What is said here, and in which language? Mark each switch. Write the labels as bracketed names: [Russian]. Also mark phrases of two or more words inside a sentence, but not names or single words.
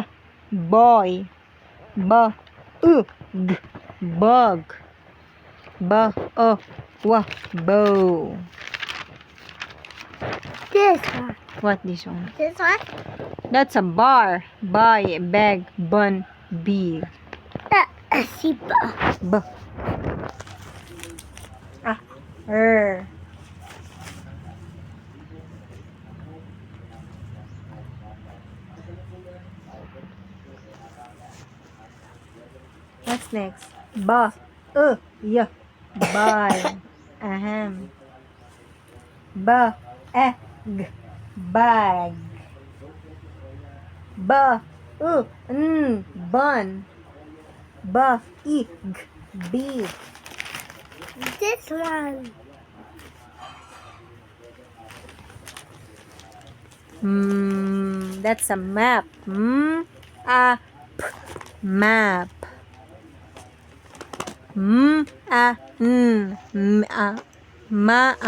[English] Boy. B. U. G. Bug. B. O. W. Bow. This one. What this one? This one. That's a bar. Buy, bag, bun, big. Si ba. B. Ah. Er. What's next? Ba. Y. Buy. Ahem. Ba. G. Bag. Ba. N. Bun. Ba. I. G. Big. This one. That's a map. A. P. Map. A. N. A. Ma. A.